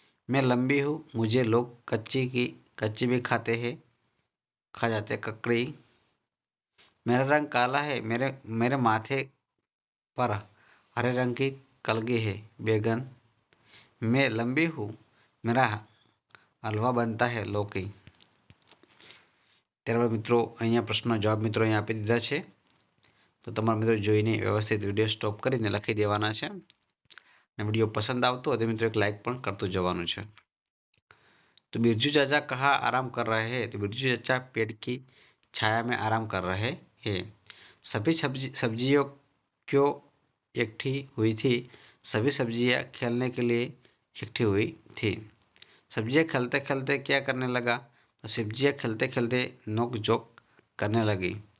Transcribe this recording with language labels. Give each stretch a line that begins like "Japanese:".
Hindi: मैं लंबी हूँ मुझे लोग कच्ची भी खा जाते ककड़ी. मेरा रंग काला है मेरे माथे पर हरे रंग की कलगी है बैगन. मैं लंबी हूँ मेरा हलवा बनता है लौकी.
Gujarati: ત્યારબાદ મિત્રો અહીંયા પ્રશ્નનો જવાબ મિત્રો અહીંયા આપી દીધા છે. તો તમારા મિત્રો જોઈને વ્યવસ્થિત વિડીયો સ્ટોપ કરીને લખી દેવાના છે. અને વિડીયો પસંદ આવતો હોય તો મિત્રો એક લાઈક પણ કરતું જવાનું છે.
Hindi: तो बिरजू चाचा कहाँ आराम कर रहे हैं तो बिरजू चाचा पेड़ की छाया में आराम कर रहे हैं. सभी सब्जियों क्यों इकट्ठी हुई थी सभी सब्जियां खेलने के लिए इकट्ठी हुई थी. सब्जियां खेलते खेलते क्या करने लगा तो सब्जियां खेलते खेलते नोक झोंक करने लगी.